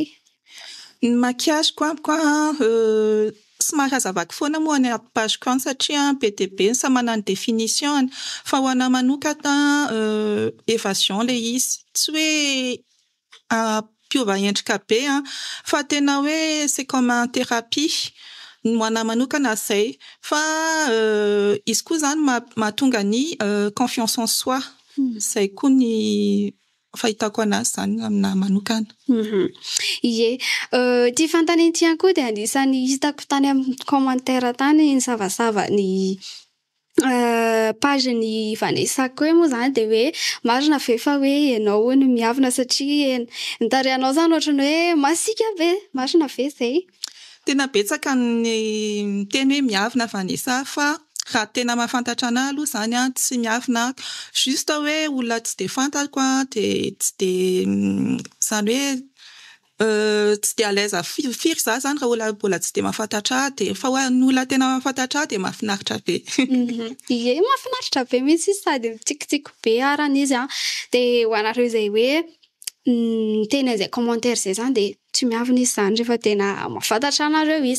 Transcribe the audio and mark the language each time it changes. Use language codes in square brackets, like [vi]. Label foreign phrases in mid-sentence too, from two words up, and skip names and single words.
[mg] Ny maquillage quoi somary hazavako foana moa any page count satria be dia be samy manana définition fa ho anahy manokana évasion le izy tsy hoe piova endrika be fa tena hoe [fr] c'est comme un thérapie [mg] ho anahy manokana zay fa izy koa zany mahatonga ny [fr] confiance en soi [mg] zay koa ny fahitako anazy zany aminahy manokana. Ie, ty fantaniana ity ihany koa dia anisany hitako tany amin'ny commentaire tany ny zavazava ny page ny Vanessa Koy moa zany de hoe marina ve fa hoe ianao no miavina satria ny tarehanao zany ohatrany hoe masika be, marina ve zay? Tena betsaka ny miteny hoe miavina Vanessa fa raha tena mahafantatra anahy aloha zany tsy miavina juste hoe olona tsy de fantako de tsy de zany hoe tsy de [fr] à l'aise [mg] firy za zany raha olona tsy de mahafantatra de fa ho an'ny olona tena mahafantatra de mahafinaritra be. Ie, mahafinaritra be mihitsy izy sady mitikitiko be arany izy de ho anareo izay hoe tena izay commentaire zay zany de tsy miavina izy zany rehefa tena mahafantatra anareo izy.